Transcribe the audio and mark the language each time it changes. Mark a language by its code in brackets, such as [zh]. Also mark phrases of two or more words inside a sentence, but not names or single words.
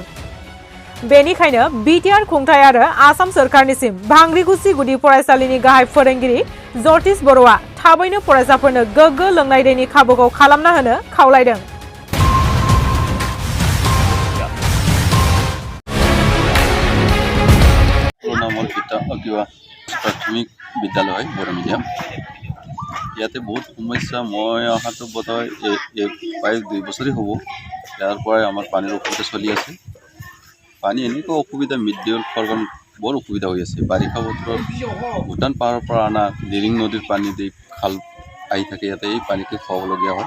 [brx] बेनिखायनो बिटिआर खुंथाय आरो आसाम सोरखारनिसिम बांग्रिकुसि गुदि फरायसालिनि गाहाय फोरोंगिरि ज्योतिष बर'आ थाबैनो फरायसाफोरनो गोग्गो लोंनाय दैनि खाबुखौ खालामना होनो खावलायदों। प्राथमिक विद्यालय बर' मिडियाम [as] ইয়াতে বহুত সমস্যা। মই অহাটো বোধহয় প্ৰায় 2 বছৰেই হ'ব। ইয়াৰ পৰাই আমাৰ পানীৰ অসুবিধা চলি আছে। পানী এনেকুৱা অসুবিধা, মিড ডে মিল খোৱাৰ বৰ অসুবিধা হৈ আছে। বাৰিষা বতৰত ভূটান পাহাৰৰ পৰা অনা দিৰিং নদীৰ পানী দি খাল আহি থাকে, ইয়াতে এই পানীকে খুৱাবলগীয়া হয়।